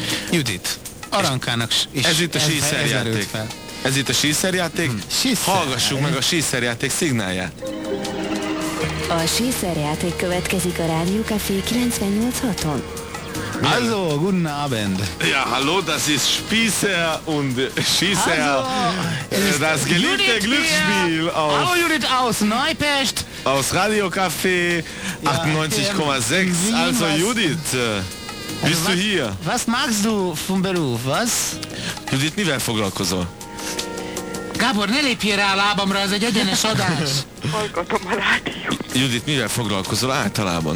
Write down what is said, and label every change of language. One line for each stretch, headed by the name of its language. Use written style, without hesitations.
Hungarian: Judit, Arankának is ez itt a síszerjáték. Ez itt a síszerjáték. Hallgassuk meg a síszerjáték szignálját. A síszerjáték következik a Rádió Café 98.6-on.
German: Hallo, guten Abend. Ja, hallo, das ist Spießer und Schießer. Hallo. Das geliebte Glücksspiel aus... Hallo, Judith aus Neupest. Aus Radio Café 98.6. Ja, also Judith... Bist du hier? Was magst du vom Beruf, was?
Hungarian: Judit, mivel foglalkozol? Gábor, ne lépjél rá a lábamra, ez egy egyenes adás. Hallgatom a rádiót. Judit, mivel foglalkozol általában?